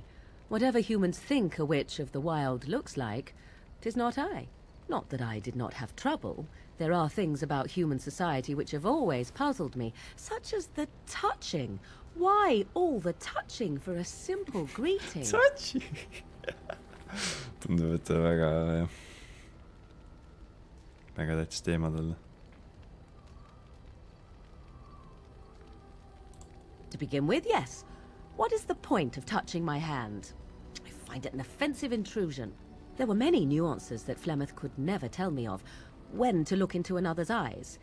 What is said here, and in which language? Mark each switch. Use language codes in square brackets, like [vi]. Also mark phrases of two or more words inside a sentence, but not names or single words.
[en] Whatever humans think a witch of the wild looks like, 'tis not I. Not that I did not have trouble. There are things about human society which have always puzzled me, such as the touching. Why all the touching for a simple greeting? Touching? [et] Tundub, et ta väga tähtis teema talle. [en] To begin with, yes. What is the point of touching my hand? I find it an offensive intrusion. There were many nuances that Flemeth could never tell me of. When to look into another's eyes.